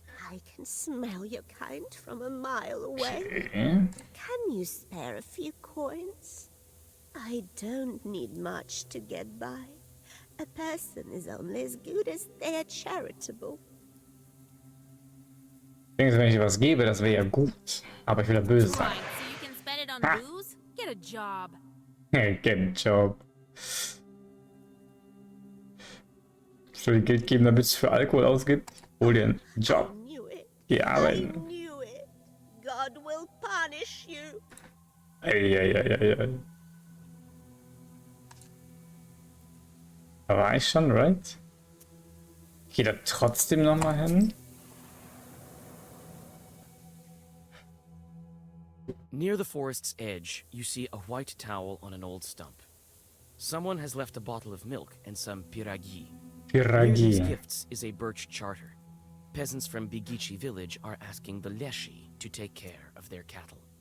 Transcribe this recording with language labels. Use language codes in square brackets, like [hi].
[en] I can smell your kind from a mile away. Okay. Can you spare a few coins? I don't need much to get by. A person is only as good as they are charitable. [de] Wenn ich dir was gebe, das wäre ja gut. Aber ich will ja böse sein. [en] Right, so you can spend it on booze? Get a job. Get a job. [de] Soll dir Geld geben, damit es für Alkohol ausgibt? Hol dir einen Job. [en] I knew it. [de] Geh [en] I [de] arbeiten. [en] knew it. God will punish you. Eieieiei. [de] Da war ich schon, [en] right? [de] Ich gehe da trotzdem nochmal hin. [en] Near the forest's edge, you see a white towel on an old stump. Someone has left a bottle of milk and some piragi. Near these Piragi. gifts is a birch charter. Peasants from Bigici village are asking the Leshi to take care of their cattle.